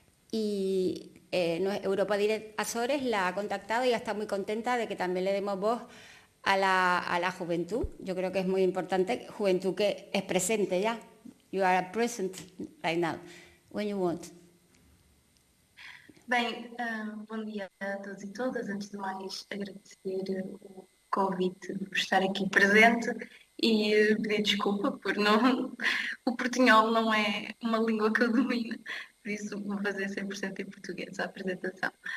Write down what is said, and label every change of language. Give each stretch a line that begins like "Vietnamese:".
Spanish: Y Europa Direct Azores la ha contactado y ella está muy contenta de que también le demos voz a la juventud. Yo creo que es muy importante, juventud que es presente ya.
English: You are present right now, when you want.
Portuguese: Bem, bom dia a todos e todas. Antes de mais, agradecer o convite por estar aqui presente e pedir desculpa por não... O portunhol não é uma língua que eu domino, por isso vou fazer 100% em português a apresentação.